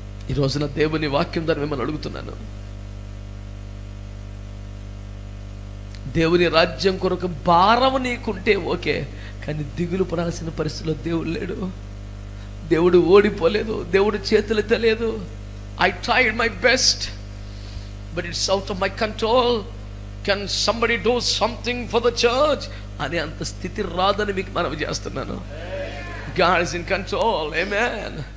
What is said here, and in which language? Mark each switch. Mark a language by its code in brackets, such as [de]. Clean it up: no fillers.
[te] ఈ రోజున దేవుని వాక్యం ద్వారా మిమ్మల్ని అడుగుతున్నాను, దేవుని రాజ్యం కొరకు భారం నీకుంటే ఓకే, కానీ దిగులు పడాల్సిన పరిస్థితిలో దేవుడు లేడు. దేవుడు ఓడిపోలేదు, దేవుడు చేతులు ఎత్తలేదు. [en] I tried my best, but it's out of my control. Can somebody do something for the church? [te] అనే అంత స్థితి రాదని మీకు మనవి చేస్తున్నాను. [en] God is in control. Amen.